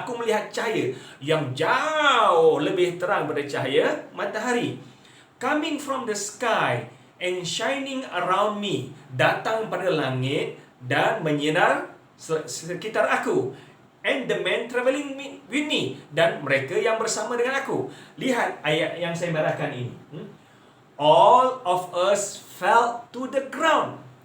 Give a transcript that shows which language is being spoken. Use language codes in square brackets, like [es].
[ms] Aku melihat cahaya yang jauh lebih terang daripada cahaya matahari. [en] Coming from the sky and shining around me. [ms] Datang pada langit dan menyinar sekitar aku. [en] And the man traveling with me. [ms] Dan mereka yang bersama dengan aku. Lihat ayat yang saya marahkan ini. [en] All of us fell to the ground.